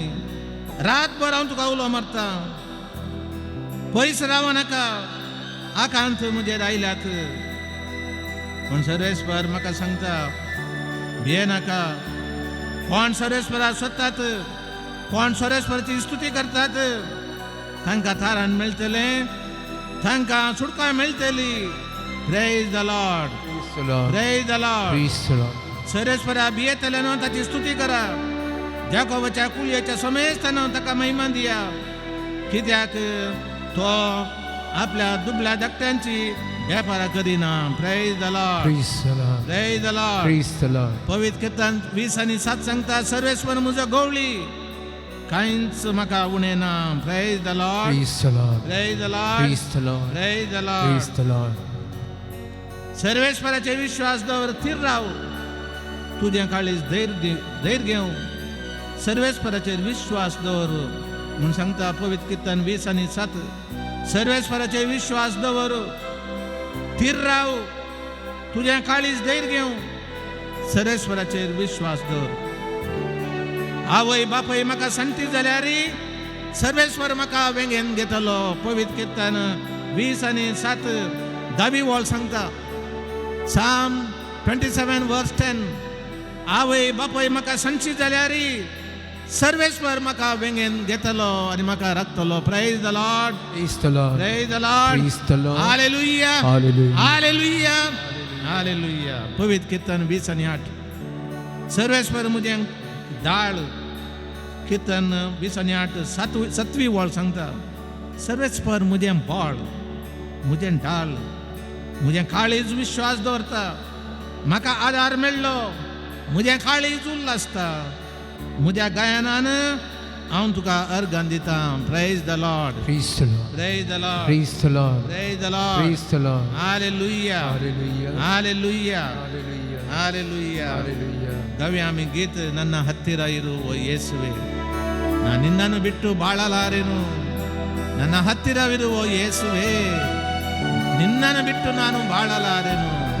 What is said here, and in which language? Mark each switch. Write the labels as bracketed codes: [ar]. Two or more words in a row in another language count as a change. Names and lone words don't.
[kok] रातभर हांव तुका उलो मारता, पयस राव नाका, आकांत मुजेर आयल्यात. पण सर्वेस्वर म्हाका सांगता भिये नाका. कोण सर्वेस्वरा सोदतात, कोण सर्वेस्वराची स्तुती करतात, तांकां थारान मेळटलें, तांकां सुटका मेळटली. [en] praise the Lord, Praise the Lord. praise the Lord. Praise the Lord. [kok] सर्वेस्वरा भियेतले न्हू, ताची स्तुती करा. जाकोबाच्या कुळयेच्या समेस्तान ताका महिमा दिया. कित्याक तो आपल्या दुबळ्या धाकट्यांची वेपार करिना. [en] praise the Lord, Praise the Lord. praise the Lord. Praise the Lord. [kok] पवित्र कीर्तन 20 आणि 7 सांगता सर्वेस्वर म्हजो गवळी, कांयच म्हाका उणें ना. [en] praise the Lord, Praise the Lord. praise the Lord, Praise the Lord. praise the Praise लॉर्ड. the Lord. [kok] सर्वेस्वराचे विश्वास दवर, थीर राव, तुझे काळीज धैर्य घेऊ. सर्वेस्वराचेर विश्वास दवर म्हणून सांगता पवित्र कीर्तन 20 आणि 7. सर्वेस्वराचेर विश्वास दवर, थीर राव, तुझे काळीज धैर्य घेऊ. सर्वेस्वराचेर विश्वास दवर. आवय बापय म्हाका सांगती जाल्यार सर्वेस्वर म्हाका वेंगेन घेतलो. पवित्र कीर्तन 20 आणि 7 दावी वळ सांगता. [en] Psalm 27 verse 10. [kok] आवय बापय म्हाका सांगची जाल्यार सर्वेस्वर म्हाका वेंगेन घेतलो आनी म्हाका राखतलो. [en] praise the Lord, Praise the Lord. praise the Lord, Praise the Lord. हालेलुया, Hallelujah. [kok] हालेलुया, हालेलुया. पवित्र कीर्तन 20 आणि 8. सर्वेस्वर मुझे दाळ. कीर्तन 20 आणि 8 7वी वळ सांगता. सर्वेस्वर मुझे बळ, मुझे डाळ, मुझे काळीज विश्वास दवरता. म्हाका आदार मेळ्ळो, मुझे काळीज उल्लासता. मुझ्या गायनान हांव तुका अर्गान दिता. [en] praise the Lord, Praise the Lord. praise the Lord, Praise the Lord. praise the Lord. Praise the Lord. हालेलुया, Hallelujah. ಹಾಲೆಲೂಯಾ, Hallelujah. ಹಾಲೆಲೂಯಾ. Hallelujah. [kok] ಗವಿ ಆಮಿ ಗೀತ್. [kn] ನನ್ನ ಹತ್ತಿರ ಇರು ಓ ಯೇಸುವೆ, ನಾ ನಿನ್ನನ್ನು ಬಿಟ್ಟು ಬಾಳಲಾರೆನು. ನನ್ನ ಹತ್ತಿರವಿರು ಓ ಯೇಸುವೆ, ನಿನ್ನನ್ನು ಬಿಟ್ಟು ನಾನು ಬಾಳಲಾರೆನು.